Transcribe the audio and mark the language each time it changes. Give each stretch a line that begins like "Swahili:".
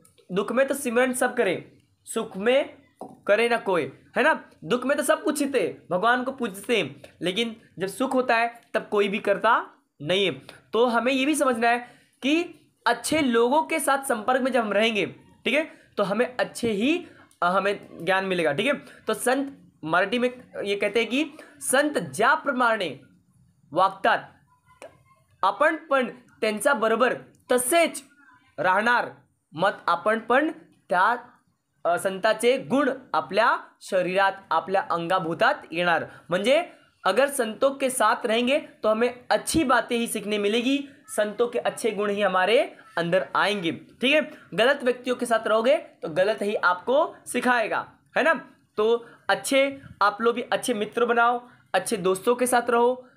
Hindi: दुख में तो सिमरन सब करे, सुख में करे ना कोई, है ना। दुख में तो सब कुछ थे, भगवान को पूजते हैं, लेकिन जब सुख होता है तब कोई भी करता नहीं है। तो हमें ये भी समझना है कि अच्छे लोगों के साथ संपर्क में जब हम रहेंगे, ठीक है, तो हमें अच्छे ही हमें ज्ञान मिलेगा, ठीक है। तो संत मराठी में ये कहते हैं कि
Marathi: संत ज्याप्रमाणे वागतात आपण पण त्यांच्या बरोबर तसेच राहणार, मत आपण पण त्या संतांचे गुण आपल्या शरीरात, आपल्या अंगाभूतात येणार.
Hindi: म्हणजे अगर संतों के साथ रहेंगे तो हमें अच्छी बातें ही सीखने मिलेगी, संतों के अच्छे गुण ही हमारे अंदर आएंगे. ठीक है. गलत व्यक्तियों के साथ रहोगे तो गलत ही आपको सिखाएगा, है ना. तो अच्छे आप लोग भी अच्छे मित्र बनाओ, अच्छे दोस्तों के साथ रहो.